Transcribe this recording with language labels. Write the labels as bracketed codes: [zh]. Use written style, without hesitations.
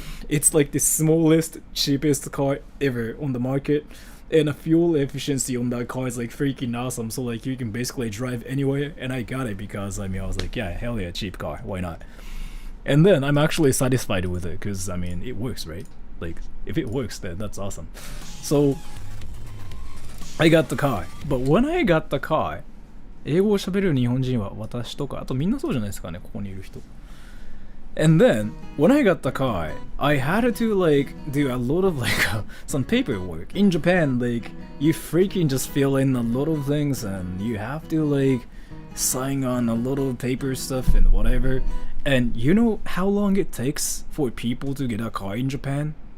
[en] It's like the smallest, cheapest car ever on the market, and the fuel efficiency on that car is like freaking awesome. So like you can basically drive anywhere, and I got it because I mean I was like, yeah, hell yeah, cheap car, why not? And then I'm actually satisfied with it because I mean it works, right? Like if it works, then that's awesome. So I got the car, [ja] but when I got the car, 英語を喋る日本人は私とかあとみんなそうじゃないですかね、ここにいる人。 [en] And then when I got the car, I had to like do a lot of like some paperwork. In Japan, like you freaking just fill in a lot of things and you have to like sign on a lot of paper stuff and whatever. And you know how long it takes for people to get a car in Japan?